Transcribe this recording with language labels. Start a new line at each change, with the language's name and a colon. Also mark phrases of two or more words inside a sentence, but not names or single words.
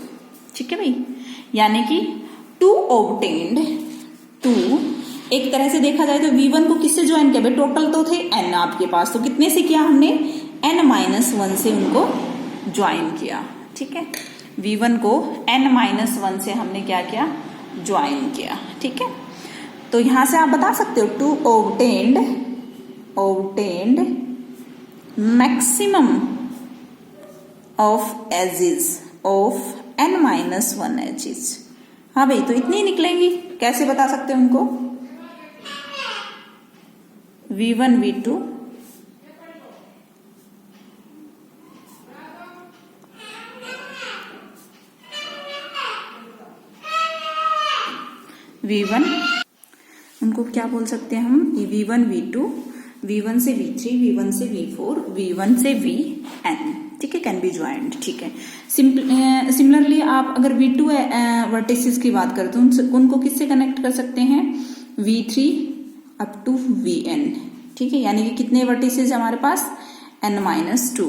Hindi: ठीक है भाई, यानी कि
English: to obtained,
Hindi: टू एक तरह से देखा जाए तो v1 को किससे ज्वाइन किया भाई, टोटल तो थे n आपके पास, तो कितने से किया हमने, n-1 से उनको ज्वाइन किया। ठीक है, v1 को n-1 से हमने क्या किया, ज्वाइन किया। ठीक है, तो यहां से आप बता सकते हो
English: to obtained maximum of edges of n-1 edges.
Hindi: हाँ भाई, तो इतनी निकलेंगी, कैसे बता सकते हो उनको, v1 v2 v1, उनको क्या बोल सकते हैं हम, v1 v2, v1 से v3, v1 से v4, v1 से vn। ठीक है,
English: can be joint.
Hindi: ठीक है, सिमिलरली आप अगर v2 वर्टिसेस की बात करें तो उनको किससे कनेक्ट कर सकते हैं, v3
English: up to
Hindi: vn। ठीक है, यानी कि कितने वर्टिसेस हमारे पास, n-2।